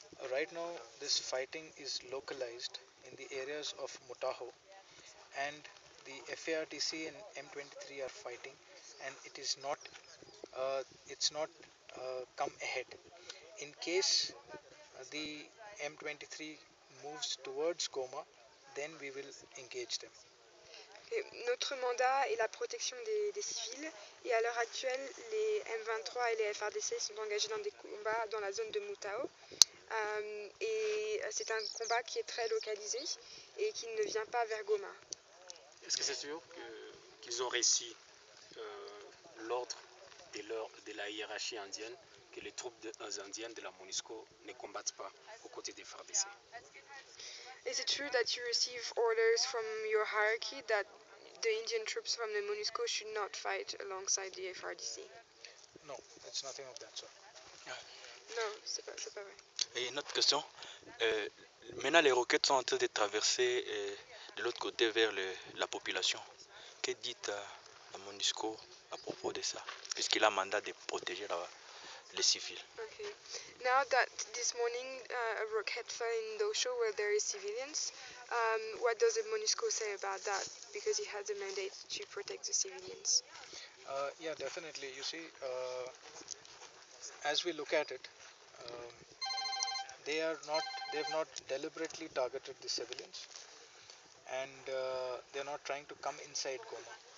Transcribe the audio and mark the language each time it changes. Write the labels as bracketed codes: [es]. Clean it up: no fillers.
[en] Right now, this fighting is localized in the areas of Mutaho, and the FARDC and M23 are fighting, and it is not, it's not come ahead. In case the M23 moves towards Goma, then we will engage them. [fr] Et notre mandat est la protection des civils, et à l'heure actuelle, les M23 et les FARDC sont engagés dans des combats dans la zone de Mutao. Et c'est un combat qui est très localisé et qui ne vient pas vers Goma. Est-ce que c'est sûr qu'ils ont reçu l'ordre de la hiérarchie indienne que les troupes indiennes de la MONUSCO ne combattent pas aux côtés des FARDC? [en] Is it true that you receive orders from your hierarchy that the Indian troops from the MONUSCO should not fight alongside the FARDC? No, it's nothing of that sort. [fr] Non, c'est pas vrai. Et une autre question. Maintenant, les roquettes sont en train de traverser de l'autre côté vers la population. Que dit la MONUSCO à propos de ça, puisqu'il a mandat de protéger les civils? [en] Okay. Now that this morning a rocket fell in Dosho where there is civilians, what does the MONUSCO say about that? Because it has a mandate to protect the civilians. Yeah, definitely. You see, as we look at it, they have not deliberately targeted the civilians, and they are not trying to come inside Goma.